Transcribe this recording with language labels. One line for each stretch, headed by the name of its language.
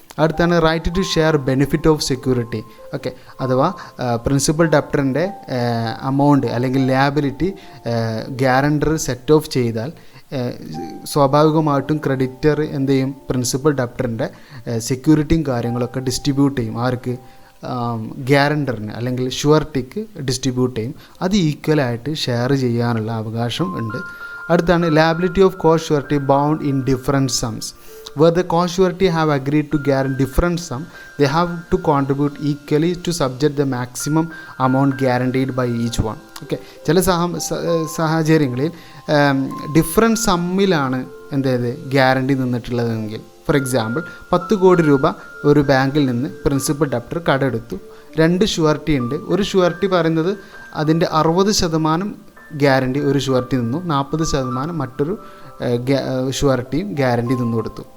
Malayalam: അടുത്താണ് right to share benefit of security. Okay, അഥവാ principal ഡെപ്റ്ററിൻ്റെ amount അല്ലെങ്കിൽ ലിയബിലിറ്റി ഗ്യാരണ്ടർ സെറ്റ് ഓഫ് ചെയ്താൽ സ്വാഭാവികമായിട്ടും ക്രെഡിറ്റർ എന്ത് ചെയ്യും, പ്രിൻസിപ്പൽ ഡെപ്റ്ററിൻ്റെ സെക്യൂരിറ്റിയും കാര്യങ്ങളൊക്കെ ഡിസ്ട്രിബ്യൂട്ട് ചെയ്യും. ആർക്ക്, ഗ്യാരണ്ടറിന് അല്ലെങ്കിൽ ഷുവറിറ്റിക്ക് ഡിസ്ട്രിബ്യൂട്ട് ചെയ്യും. അത് ഈക്വലായിട്ട് ഷെയർ ചെയ്യാനുള്ള അവകാശം ഉണ്ട്. അടുത്താണ് liability of co surety bound in different സംസ്.
English: Where the co-surety have agreed to guarantee different sum, they have to contribute equally to subject the maximum amount guaranteed by each one.
Malayalam: Okay, ചില സാഹചര്യങ്ങളിൽ different സമ്മിലാണ് എന്തേത് guarantee നിന്നിട്ടുള്ളതെങ്കിൽ, for example 10 കോടി രൂപ ഒരു ബാങ്കിൽ നിന്ന് principal debtor കടമെടുത്തു. 2 surety ഉണ്ട്. ഒരു surety പറയുന്നത് അതിൻ്റെ 60% ഗ്യാരണ്ടി ഒരു ഷുവറിറ്റി നിന്നു, 40% മറ്റൊരു ഷുവറിറ്റിയും ഗ്യാരണ്ടി നിന്ന് കൊടുത്തു.